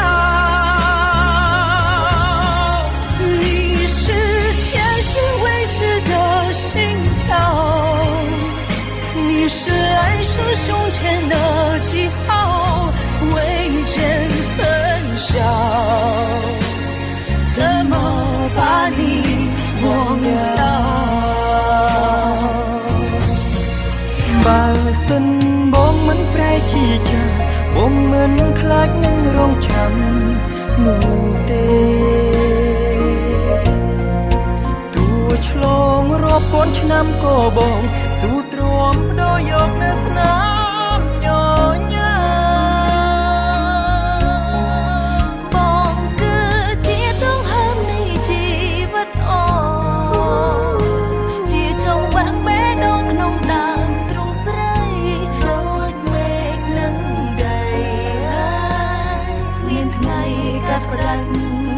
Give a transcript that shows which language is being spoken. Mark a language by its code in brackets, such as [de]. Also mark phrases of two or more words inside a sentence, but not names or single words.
[zh] 你是现实未知的心跳你是来生胸前的记号未见分晓怎么把你忘掉 [km] បើសិនបងមិនប្រែជាចាបងមិនខ្លាចនឹងរងចាំនោះទេ ទោះឆ្លងរាប់ពាន់ឆ្នាំក៏បងស៊ូទ្រាំបដូរយកនៅស្នាមញញឹមបងគឺជាដងហើមនៃជីវិតអូជាចងវាក់បេះដូងក្នុងដើមទ្រូងស្រីដូចមេឃនឹងដីហើយគ្មានថ្ងៃកាត់ផ្ដាច់